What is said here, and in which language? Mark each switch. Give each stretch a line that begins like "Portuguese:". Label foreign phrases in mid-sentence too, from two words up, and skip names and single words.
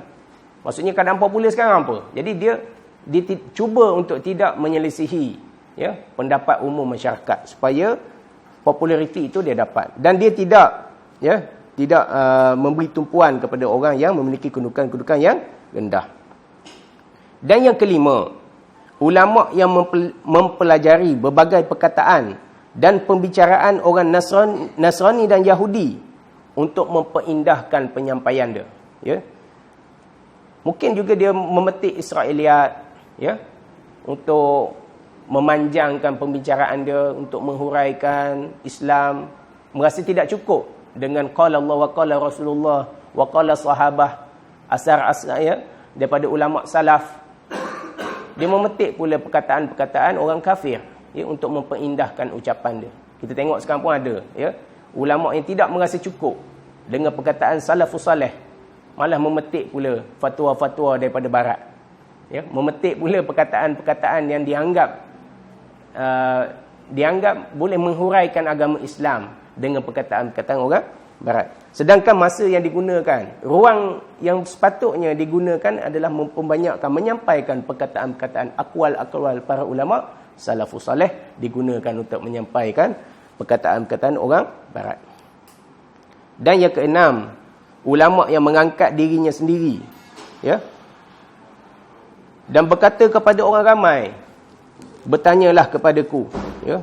Malay: Maksudnya keadaan popular sekarang apa? Jadi dia cuba untuk tidak menyelisihi ya, pendapat umum masyarakat supaya populariti itu dia dapat. Dan dia tidak memberi tumpuan kepada orang yang memiliki kedudukan-kedudukan yang rendah. Dan yang kelima, ulama yang mempelajari berbagai perkataan dan pembicaraan orang Nasrani dan Yahudi untuk memperindahkan penyampaian dia. Ya. Mungkin juga dia memetik Israiliyat ya, untuk memanjangkan pembicaraan dia, untuk menghuraikan Islam. Merasa tidak cukup dengan
Arabic: قال الله وقال رسول الله وقال الصحابة
Malay: asar ya, daripada ulama salaf. Dia memetik pula perkataan-perkataan orang kafir ya, untuk memperindahkan ucapan dia. Kita tengok sekarang pun ada ya, ulama yang tidak merasa cukup dengan perkataan
Arabic: السلف الصالح,
Malay: malah memetik pula fatwa-fatwa daripada barat. Ya, memetik pula perkataan-perkataan yang dianggap boleh menghuraikan agama Islam dengan perkataan-perkataan orang barat. Sedangkan masa yang digunakan, ruang yang sepatutnya digunakan adalah memperbanyakkan, menyampaikan perkataan-perkataan akwal-akwal para ulama
Arabic: السلف الصالح,
Malay: digunakan untuk menyampaikan perkataan-perkataan orang barat. Dan yang keenam, ulama yang mengangkat dirinya sendiri ya, dan berkata kepada orang ramai, bertanyalah kepadaku ya.